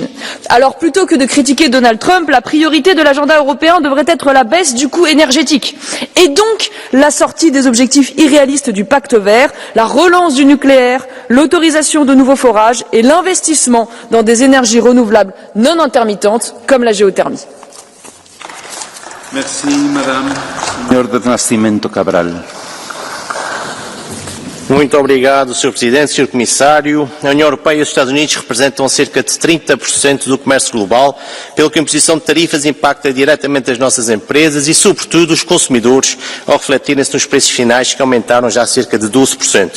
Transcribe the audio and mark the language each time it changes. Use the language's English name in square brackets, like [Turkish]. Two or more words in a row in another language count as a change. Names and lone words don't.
[French] Alors plutôt que de critiquer Donald Trump, la priorité de l'agenda européen devrait être la baisse du coût énergétique et donc la sortie des objectifs irréalistes du pacte vert, la relance du nucléaire, l'autorisation de nouveaux forages et l'investissement dans des énergies renouvelables non intermittentes comme la géothermie. Merci, Madame. [Portuguese] Senhor de Nascimento Cabral. Muito obrigado, Sr. Presidente, Sr. Comissário. A União Europeia e os Estados Unidos representam cerca de 30% do comércio global, pelo que a imposição de tarifas impacta diretamente as nossas empresas e, sobretudo, os consumidores, ao refletirem-se nos preços finais que aumentaram já cerca de 12%.